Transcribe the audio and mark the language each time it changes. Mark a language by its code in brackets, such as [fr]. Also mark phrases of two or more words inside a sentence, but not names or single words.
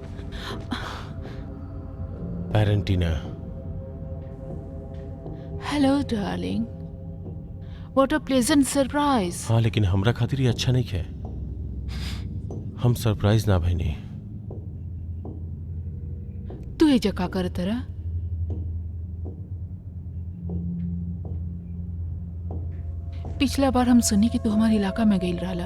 [en] पेरेंटिना, hello darling, what a pleasant surprise. [bho] हाँ लेकिन हमरा खातिर ये अच्छा नहीं है। हम सरप्राइज ना भइनी। तू एजा का करत रहा? पिछला बार हम सुनी कि तू हमारे इलाका में गई रहला।